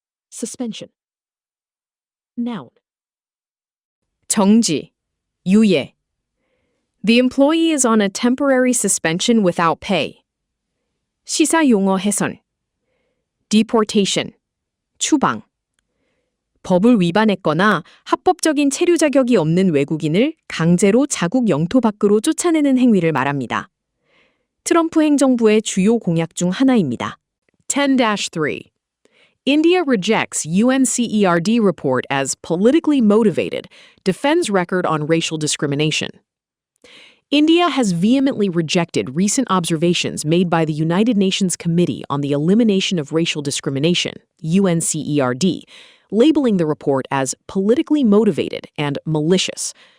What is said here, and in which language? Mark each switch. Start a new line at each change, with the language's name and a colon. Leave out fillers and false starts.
English: Suspension. Noun. 정지, 유예. The employee is on a temporary suspension without pay.
Korean: 시사용어 해설.
English: Deportation, 추방.
Korean: 법을 위반했거나 합법적인 체류 자격이 없는 외국인을 강제로 자국 영토 밖으로 쫓아내는 행위를 말합니다. 트럼프 행정부의 주요 공약 중 하나입니다.
English: 10-3. India rejects UNCERD report as politically motivated, defends record on racial discrimination. India has vehemently rejected recent observations made by the United Nations Committee on the Elimination of Racial Discrimination, UNCERD, labeling the report as politically motivated and malicious.